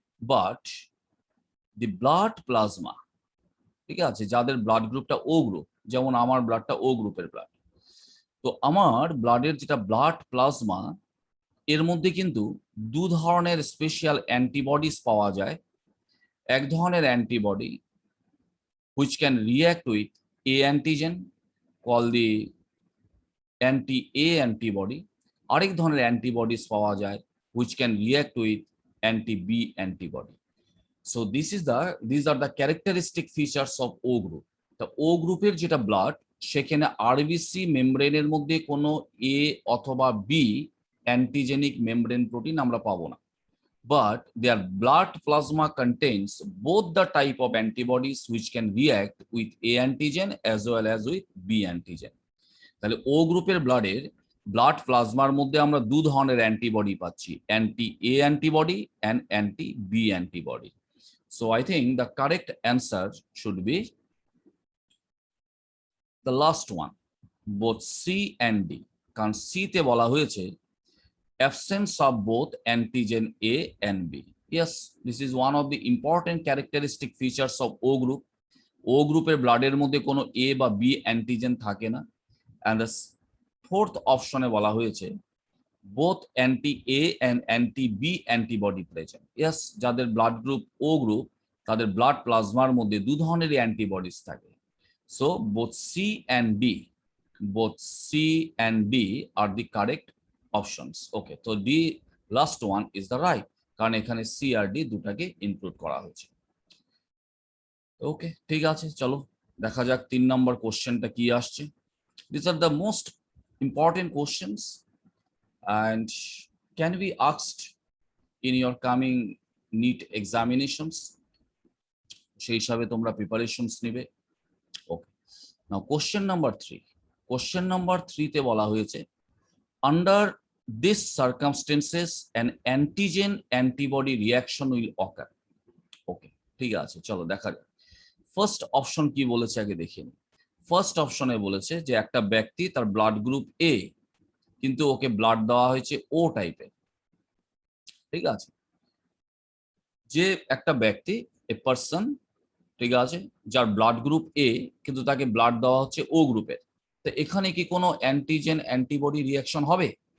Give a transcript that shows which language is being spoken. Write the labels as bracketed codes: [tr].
[en] but the blood plasma, [bn] ঠিক আছে, যাদের ব্লাড গ্রুপটা ও গ্রুপ, যেমন আমার ব্লাডটা ও গ্রুপের ব্লাড, তো আমার ব্লাডের যেটা ব্লাড প্লাজমা, এর মধ্যে কিন্তু দু ধরনের স্পেশাল অ্যান্টিবডিজ পাওয়া যায়। এক ধরনের antibody [en] which can react with a antigen call the anti A antibody, [bn] আরেক ধরনের অ্যান্টিবডিজ পাওয়া যায় [en] Which can react with anti B antibody. So these are the characteristic features of O group. [bn] তা ও গ্রুপের যেটা ব্লাড, সেখানে আরবিসি মেমব্রেনের মধ্যে কোনো এ অথবা বি অ্যান্টিজেনিক মেমব্রেন প্রোটিন আমরা পাবো না, [en] but their blood plasma contains both the type of antibodies which can react with A antigen as well as with B antigen. [bn] তাহলে ও গ্রুপের ব্লাডের ব্লাড প্লাজমার মধ্যে আমরা দু ধরনের অ্যান্টিবডি পাচ্ছি, anti A antibody and anti B antibody. [en] So I think the correct answer should be the last one, both C and D. [bn] কারণ C তে বলা হয়েছে [en] absence of both antigen A and B. Yes, this is one of the important characteristic features of O group. [bn] O গ্রুপের ব্লাডের মধ্যে কোনো A বা B antigen থাকে না। [en] and the fourth [bn] অপশনে বলা হয়েছে [en] both anti A and anti B antibody present. [bn] Yes, যাদের ব্লাড গ্রুপ O গ্রুপ তাদের ব্লাড প্লাজমার মধ্যে দু ধরনেরই অ্যান্টিবডিজ থাকে। [en] So both C and D, both C and D are the correct options. Okay, so D last one is the right, [bn] কারণ এখানে C আর D দুটাকে include করা হয়েছে। ওকে, ঠিক আছে, চলো দেখা যাক 3 নম্বর কোশ্চেনটা কি আসছে। [en] These are the most important questions and can be asked in your coming NEET examinations. [bn] সেই হিসাবে তোমরা প্রিপারেশনস নিবে। [en] Okay, now question number 3। [bn] Question number 3 তে বলা হয়েছে [en] under these circumstances an antigen antibody reaction will occur. [bn] ওকে, ঠিক আছে, চলো দেখা যাক ফার্স্ট অপশন কি বলেছে আগে দেখে নিই। ফার্স্ট অপশনে বলেছে যে একটা ব্যক্তি তার ব্লাড গ্রুপ এ, কিন্তু ওকে ব্লাড দেওয়া হয়েছে ও টাইপের। ঠিক আছে, যে একটা ব্যক্তি এ পারসন, ঠিক আছে, যার ব্লাড গ্রুপ এ কিন্তু তাকে ব্লাড দেওয়া হচ্ছে ও গ্রুপের, তো এখানে কি কোনো অ্যান্টিজেন অ্যান্টিবডি রিয়াকশন হবে?